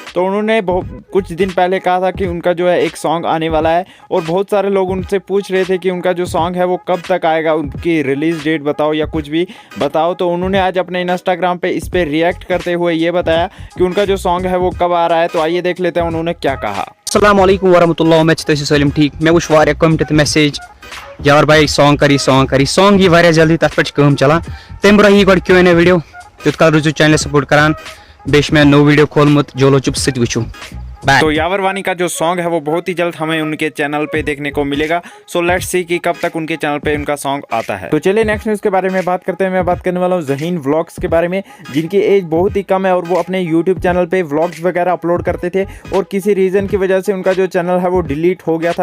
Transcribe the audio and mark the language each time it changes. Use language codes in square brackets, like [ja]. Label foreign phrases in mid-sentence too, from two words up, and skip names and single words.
[hi] तो उन्होंने कुछ दिन पहले कहा था कि उनका जो है एक सॉन्ग आने वाला है, और बहुत सारे लोग उनसे पूछ रहे थे कि उनका जो सॉन्ग है वो कब तक आएगा, उनकी रिलीज डेट बताओ या कुछ भी बताओ। तो उन्होंने आज अपने इंस्टाग्राम पे इस पे रिएक्ट करते हुए ये बताया कि उनका जो सॉन्ग है वो कब आ रहा है। तो आइए देख लेते हैं उन्होंने क्या कहा। [ar] السلام عليكم ورحمة الله, [ks] मैं तसी सलिम ठीक। मैं वुच वारिया कमेंट मैसेज यार भाई सॉन्ग करी सॉन्ग ये वारिया जल्दी तथ पे काम चलान। तम ब्रोह यी गोड Q&A वीडियो तुत काल रुजु चैनल सपोर्ट करान। बेश मैं नो वीडियो खोलमुत जोलो चुप सत वुचु। [hi] तो यावर वानी का जो सॉन्ग है वो बहुत ही जल्द हमें उनके चैनल पे देखने को मिलेगा। [en] so let's see [hi] कि कब तक उनके चैनल पे उनका सॉन्ग आता है। तो चलिए नेक्स्ट न्यूज़ के बारे में बात करते हैं। मैं बात करने वाला हूँ ज़हीन व्लॉग्स के बारे में, जिनकी एज बहुत ही कम है और वो अपने यूट्यूब चैनल पे व्लॉग्स वगैरह अपलोड करते थे, और किसी रीज़न की वजह से उनका जो चैनल है वो डिलीट हो गया था।